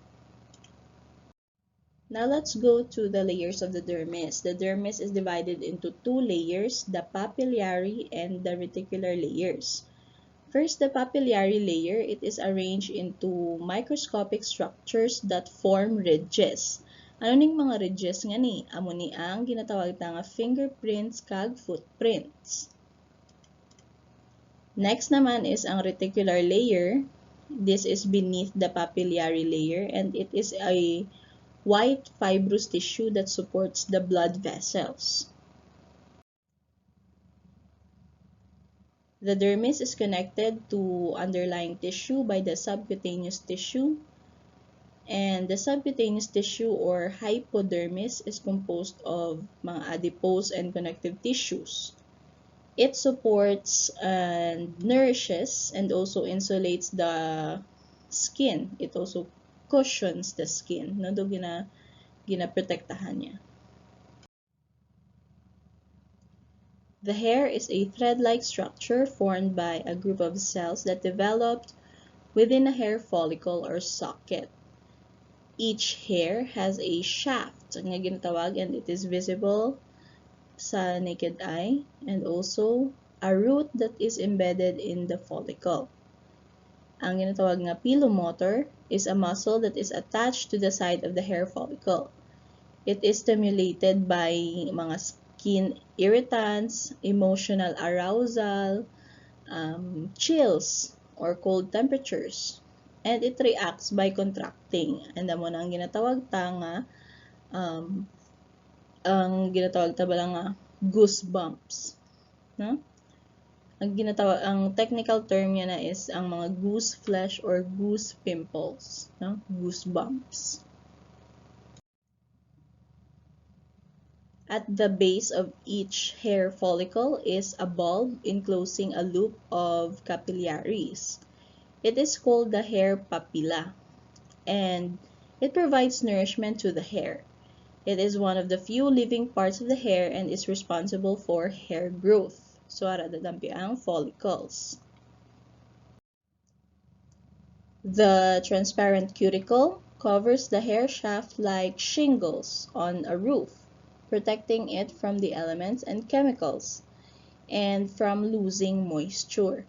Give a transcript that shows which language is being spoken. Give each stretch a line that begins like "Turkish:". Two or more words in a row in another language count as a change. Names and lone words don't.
English: Now let's go to the layers of the dermis. The dermis is divided into two layers, the papillary and the reticular layers. First, the papillary layer, it is arranged into microscopic structures that form ridges.
Hiligaynon: Ano ning mga ridges nga ni? Amo ni ang ginatawag nga fingerprints kag footprints.
English: Next naman is ang reticular layer. This is beneath the papillary layer and it is a white fibrous tissue that supports the blood vessels. The dermis is connected to underlying tissue by the subcutaneous tissue, and the subcutaneous tissue or hypodermis is composed of mga adipose and connective tissues. It supports and nourishes and also insulates the skin. It also cushions the skin.
Hiligaynon: No, do ginaprotektahan niya.
English: The hair is a thread-like structure formed by a group of cells that developed within a hair follicle or socket. Each hair has a shaft
Hiligaynon: nga ginatawag
English: and it is visible sa naked eye, and also a root that is embedded in the follicle.
Hiligaynon: Ang ginatawag nga
English: pilomotor is a muscle that is attached to the side of the hair follicle. It is stimulated by mga skin irritants, emotional arousal, chills, or cold temperatures. And it reacts by contracting.
Hiligaynon: And mo na ang ginatawag ta nga ang ginatawag ta bala nga goosebumps, no?
English: Ang technical term
Hiligaynon: niya na
English: is
Hiligaynon: ang mga
English: goose flesh or goose pimples, no? Goosebumps. At the base of each hair follicle is a bulb enclosing a loop of capillaries. It is called the hair papilla, and it provides nourishment to the hair. It is one of the few living parts of the hair and is responsible for hair growth. So,
Hiligaynon: ara dadampi ang follicles.
English: The transparent cuticle covers the hair shaft like shingles on a roof, protecting it from the elements and chemicals, and from losing moisture.